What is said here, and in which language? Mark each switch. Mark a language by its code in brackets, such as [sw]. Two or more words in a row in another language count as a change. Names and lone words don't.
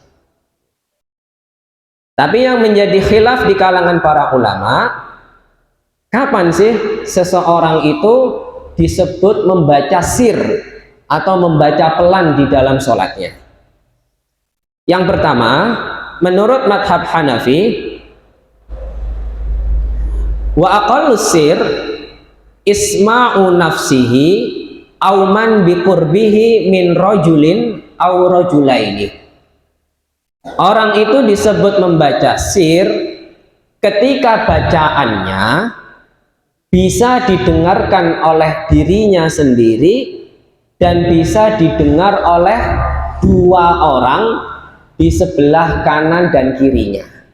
[id] Tapi yang menjadi khilaf di kalangan para ulama, kapan sih seseorang itu disebut membaca sir atau membaca pelan di dalam sholatnya? Yang pertama, menurut madhab Hanafi, [ar] وأقل السر إسماع نفسه أو من بقربه من رجل أو رجلين. [id] Orang itu disebut membaca sir ketika bacaannya bisa didengarkan oleh dirinya sendiri dan bisa didengar oleh 2 orang di sebelah kanan dan kirinya.